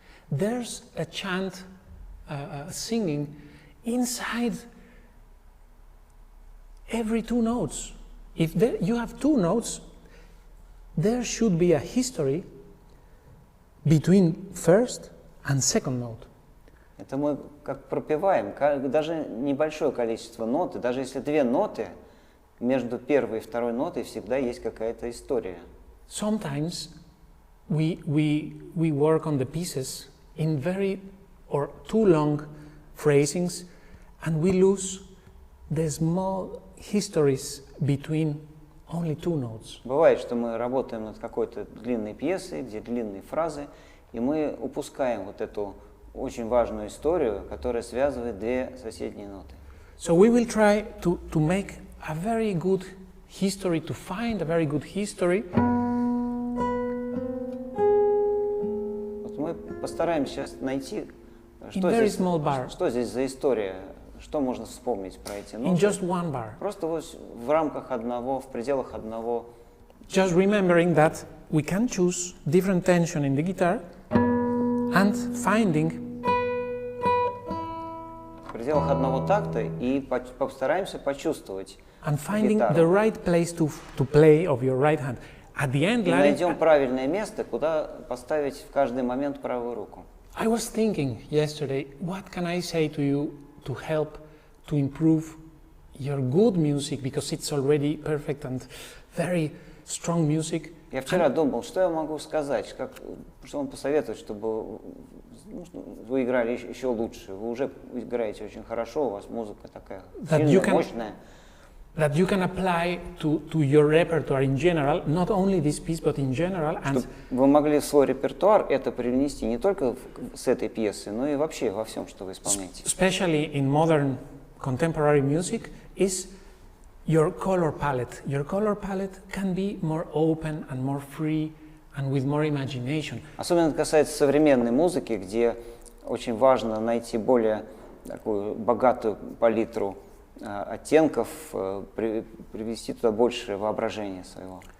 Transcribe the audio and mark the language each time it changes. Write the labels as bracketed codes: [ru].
[en] there's a chant, singing inside every two notes. If you have two notes, there should be a history between first and second note. [ru] Это мы как пропеваем, даже небольшое количество нот, и даже если две ноты, между первой и второй нотой всегда есть какая-то история. [en] Sometimes we work on the pieces in very or too long phrasings, and we lose the small histories between only two notes. [ru] Бывает, что мы работаем над какой-то длинной пьесой, где длинные фразы, и мы упускаем вот эту очень важную историю, которая связывает две соседние ноты. [en] So we will try to make a very good history, to find a very good history. [ru] Вот мы постараемся сейчас найти, что здесь за история, что можно вспомнить про эти ноты. [en] In just one bar. [ru] Просто вот в рамках одного, в пределах одного. [en] Just remembering that we can choose different tension in the guitar and finding [ru] В пределах одного такта и постараемся почувствовать [en] and finding [ru] гитару. [en] the right place to play of your right hand. At the end, [ru] И найдем правильное место, куда поставить в каждый момент правую руку. [en] I was thinking yesterday, what can I say to you to help to improve your good music, because it's already perfect and very strong music. [ru] Я вчера думал, что я могу сказать, что вам посоветовать, чтобы вы играли еще лучше. Вы уже играете очень хорошо, у вас музыка такая сильная, мощная. [en] That you can apply to your repertoire in general, not only this piece, but in general. [ru] Чтобы вы могли в свой репертуар это привнести не только с этой пьесы, но и вообще во всем, что вы исполняете. [en] Especially in modern contemporary music is your color palette. Your color palette can be more open and more free and with more imagination. [ru] Особенно это касается современной музыки, где очень важно найти более такую богатую палитру оттенков, привести туда больше воображения своего.